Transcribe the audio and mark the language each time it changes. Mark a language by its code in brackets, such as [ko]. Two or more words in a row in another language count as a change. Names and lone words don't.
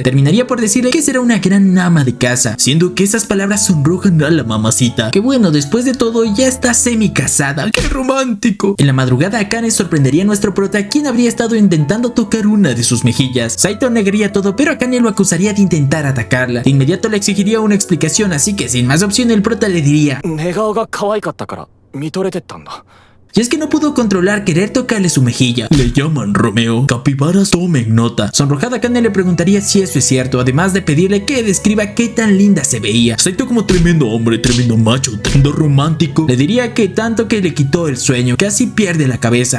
[es] Terminaría por decirle que será una gran ama de casa, siendo que esas palabras sonrojan a la mamacita, que bueno, después de todo ya está semi casada. ¡Qué romántico! En la madrugada Akane sorprendería a nuestro prota, quien habría estado intentando tocar una de sus mejillas. Saito negaría todo, pero Akane lo acusaría de intentar atacarla. De inmediato le exigiría una explicación, así que sin más opción el prota le diría: [ja] 寝顔が可愛かったから見とれてったんだ。 [es] y es que no pudo controlar querer tocarle su mejilla. Le llaman Romeo. Capibaras, tomen nota. Sonrojada Akane le preguntaría si eso es cierto, además de pedirle que describa qué tan linda se veía. Saito como tremendo hombre, tremendo macho, tremendo romántico. Le diría que tanto que le quitó el sueño, casi pierde la cabeza.